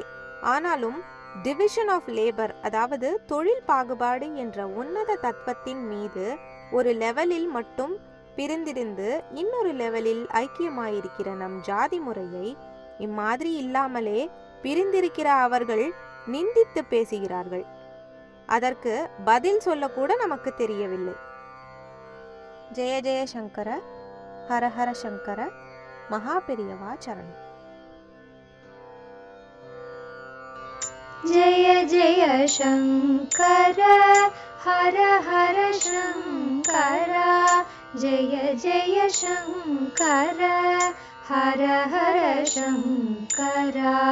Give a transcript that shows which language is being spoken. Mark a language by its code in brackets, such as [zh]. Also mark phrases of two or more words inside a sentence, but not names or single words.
[ta] ஆனாலும் [en] division of labour, [ta] அதாவது தொழில் பாகுபாடு என்ற உன்னத தத்துவத்தின் மீது ஒரு லெவலில் மட்டும் பிரிந்திருந்து இன்னொரு லெவலில் ஐக்கியமாயிருக்கிற நம் ஜாதி முறையை இம்மாதிரி இல்லாமலே பிரிந்திருக்கிற அவர்கள் நிந்தித்து பேசுகிறார்கள். அதற்கு பதில் சொல்லக்கூட நமக்கு தெரியவில்லை. [sa] जय जय शंकर। हर हर शंकर. [ta] மகா பெரியவா சரணம். [sa] जय जय शंकर हर हर शंकर. जय जय शंकर हर हर शंकर.